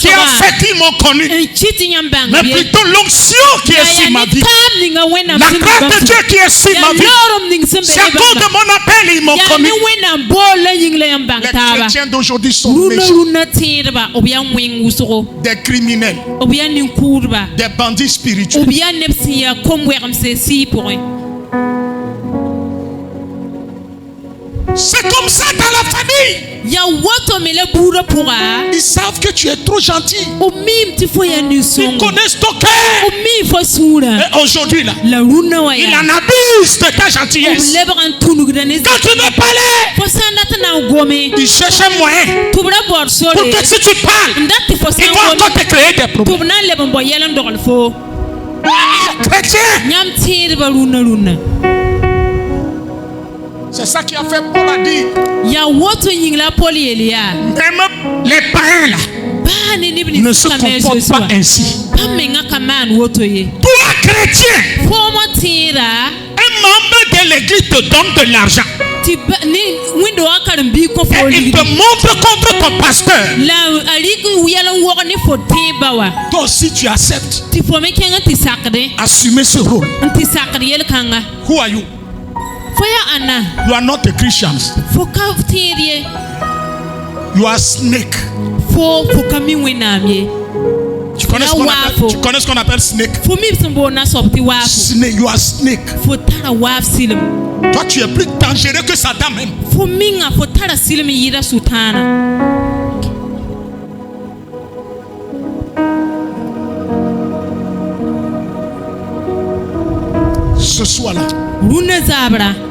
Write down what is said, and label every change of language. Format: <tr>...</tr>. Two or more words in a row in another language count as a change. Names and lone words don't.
<fr>qui a</fr> <mos>soaba</mos> <fr>fait qu'ils m'ont connu,</fr> <mos>n kɩ tɩ yãmb bãng</mos> <fr>mais</fr> <mos>ye.</mos> <fr>plutôt l'onction qui est sur ma vie.</fr> <mos>paam ninga wẽnnaam</mos> <fr>La</fr> <mos>sẽn be</mos> <fr>grâce</fr> <mos>bãmb</mos> <fr>de Dieu qui est sur ma</fr> <mos>yaa</mos> <fr>vie.</fr> <mos>loorem ning sẽn be</mos> <fr>C'est à</fr> <mos>ne</mos> <fr>cause de</fr> <mos>bãmba.</mos> <fr>mon appel ils m'ont</fr> <mos>Yaa</mos> <fr>connu.</fr> <mos>ne wẽnnaam bool la yĩng la yãmb bãng</mos> <fr>Les</fr> <mos>taaba.</mos> <fr>chrétiens d'aujourd'hui sont</fr> <mos>Rũnã</mos> <fr>méchants,</fr> <mos>tẽedba b yaa wẽng wʋsgo.</mos> <fr>des criminels,</fr> <mos>B yaa nin-kʋʋdba.</mos> <fr>des bandits spirituels.</fr> <mos>B yaa neb sẽn yaa kom-wɛgemse sɩɩ pʋgẽ.</mos> <fr>C'est comme ça dans la famille.</fr> <mos>Yaa woto me la buurã pʋga.</mos> <fr>Ils savent que tu es trop gentil.</fr> <mos>B miim tɩ fo yaa</mos> <fr>Ils</fr> <mos>nin-sõngo.</mos> <fr>connaissent ton cœur.</fr> <mos>B miim fo sũurã.</mos> <fr>Et aujourd'hui là,</fr> <mos>La rũnã wã</mos> <fr>il</fr> <mos>yaa.</mos> <fr>en abuse de ta</fr> <mos>B</mos> <fr>gentillesse.</fr> <mos>lebg n tũnugda ne</mos> <fr>Quand tu veux parler,</fr> <mos>fo sã n dat n na n gome.</mos> <fr>ils cherchent un moyen</fr> <mos>Tɩ b ra baood sore.</mos> <fr>pour que si tu parles,</fr> <mos>N dat tɩ fo sã</mos> <fr>ils</fr> <mos>n</mos> <fr>vont</fr> <mos>gome.</mos> <fr>encore te créer des</fr> <mos>Tɩ</mos> <fr>problèmes.</fr> <mos>b na n leb n bao yɛl n dogl fo.</mos> <fr>Chrétien,</fr> <mos>Yãmb tẽedba rũnã.</mos> <fr>c'est ça qui a fait Paul a dit,</fr> <mos>Yaa woto yĩng la Pol yeel yaa.</mos> <fr>même les païens là</fr> <mos>Baa ne neb</mos> <fr>ne</fr> <mos>nins</mos> <fr>se</fr> <mos>ka me</mos> <fr>comportent</fr> <mos>Zeezi</mos> <fr>pas</fr> <mos>wã.</mos> <fr>ainsi.</fr> <mos>Bãmb menga ka maan woto ye.</mos> <fr>Toi chrétien,</fr> <mos>Fo mo tẽeda</mos> <fr>un membre de l'église te donne de l'argent</fr> <mos>tɩ wẽndoogã karen-biig kõ fo</mos> <fr>et il</fr> <mos>ligd.</mos> <fr>te montre contre ton pasteur.</fr> <mos>La a rɩk yɛl n wog ne fo tẽebã wa.</mos> <fr>Toi aussi tu acceptes,</fr> <mos>Tɩ fo me kẽng n tɩ sakdẽ.</mos> <fr>assumer ce rôle.</fr> <mos>N tɩ sakd yel-kãnga.</mos> <en>Who are you?</en> <mos>Fo yaa ãnna.</mos> <en>You are not a Christian.</en> <mos>Fo ka tẽed ye.</mos> <en>You are snake.</en> <mos>Fo ka mi wẽnnaam ye.</mos> <fr>Tu connais ce qu'on appelle snake?</fr> <mos>Fo mi b sẽn boond na soab tɩ waafo.</mos> <en>Snake, you are snake.</en> <mos>Fo tara waaf silem.</mos> <fr>Toi tu es plus dangereux que Satan même.</fr> <mos>Fo minga fo tara silem n yɩɩda sʋtãana.</mos> <fr>Ce soir-là,</fr> <mos>Rũnã zaabra.</mos>